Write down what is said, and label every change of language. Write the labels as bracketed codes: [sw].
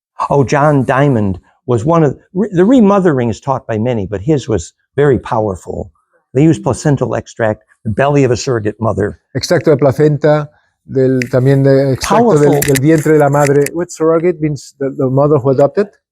[en] Oh, John Diamond was one of the remothering is taught by many, but his was very powerful. They used placental extract, the belly of a surrogate mother. [es] Extracto de placenta, también de extracto del vientre de la madre. [en] What surrogate means the mother who adopted?